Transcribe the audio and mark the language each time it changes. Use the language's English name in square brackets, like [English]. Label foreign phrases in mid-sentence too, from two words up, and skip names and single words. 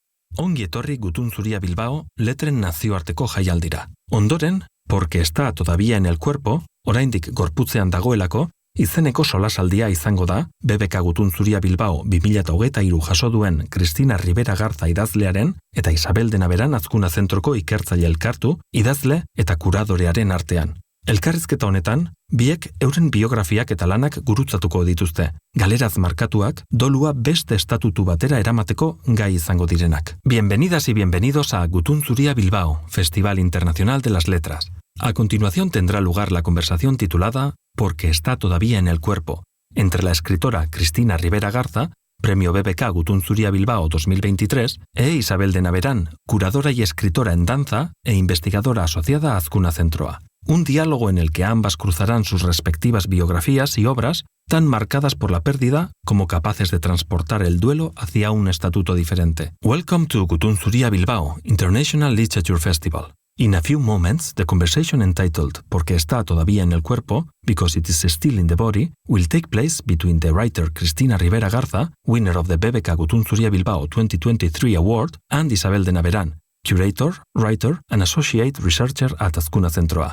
[Basque] Ongi etorri Gutun Zuria Bilbao letren nazioarteko jaialdira. Ondoren, [Spanish] porque está todavía en el cuerpo, [Basque] oraindik gorputzean dagoelako, izeneko solasaldia izango da, BBK Gutun Zuria Bilbao 2023 jaso duen Cristina Ribera Garza idazlearen eta Isabel de Naveran Azkuna Zentroko ikertzaile elkartu, idazle eta kuradorearen artean. Elkarrizketa honetan, biek euren biografiak eta lanak gurutzatuko dituzte. Galeraz markatuak, dolua beste estatutu batera eramateko gai izango direnak. [Spanish] Bienvenidas y bienvenidos a Gutun Zuria Bilbao, Festival Internacional de las Letras. A continuación tendrá lugar la conversación titulada Porque está todavía en el cuerpo, entre la escritora Cristina Ribera Garza, Premio BBK Gutun Zuria Bilbao 2023, e Isabel de Naveran, curadora y escritora en danza e investigadora asociada a Azkuna Zentroa. Un diálogo en el que ambas cruzarán sus respectivas biografías y obras, tan marcadas por la pérdida como capaces de transportar el duelo hacia un estatuto diferente. [English] Welcome to Gutun Zuria Bilbao International Literature Festival. In a few moments, the conversation entitled Porque está todavía en el cuerpo, because it is still in the body, will take place between the writer Cristina Ribera Garza, winner of the BBK Gutun Zuria Bilbao 2023 award, and Isabel de Naveran, curator, writer, and associate researcher at Azkuna Zentroa.